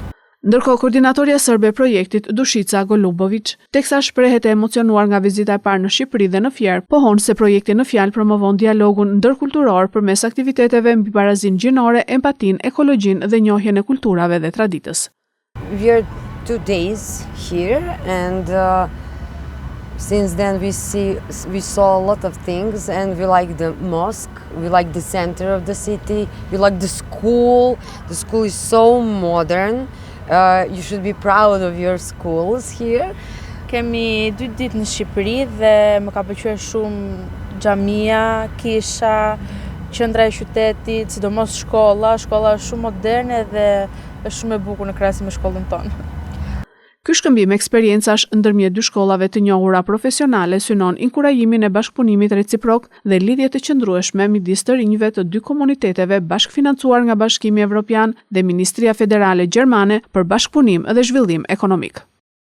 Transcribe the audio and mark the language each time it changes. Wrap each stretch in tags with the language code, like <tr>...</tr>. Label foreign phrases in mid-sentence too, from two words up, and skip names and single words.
<sq>Ndërkohë, koordinatorja sërbe e projektit, Dushica Golubovic, teksa shprehet e emocionuar nga vizita e parë në Shqipëri dhe në Fier, pohon se projekti në fjalë promovon dialogun ndërkulturor përmes aktiviteteve mbi barazinë gjinore, empatinë, ekologjinë dhe njohjen e kulturave dhe traditës.</sq> <en>We are 2 days here and since then we saw a lot of things and we like the mosque, we like the center of the city, we like the school. The school is so modern. You should be proud of your schools here.</en> <sq>Kemi 2 ditë në Shqipëri dhe më ka pëlqyer shumë xhamia, kisha, qendra e qytetit, sidomos shkolla është shumë moderne dhe është shumë e bukur në krahasim me shkollën tonë. Ky shkëmbim eksperjencash ndërmjet 2 shkollave të njohura profesionale synon inkurajimin e bashkëpunimit reciprok dhe lidhje të qëndrueshme midis të rinjve të 2 komuniteteve bashkëfinancuar nga Bashkimi Evropian dhe Ministria Federale Gjermane për bashkëpunim dhe zhvillim ekonomik.</sq>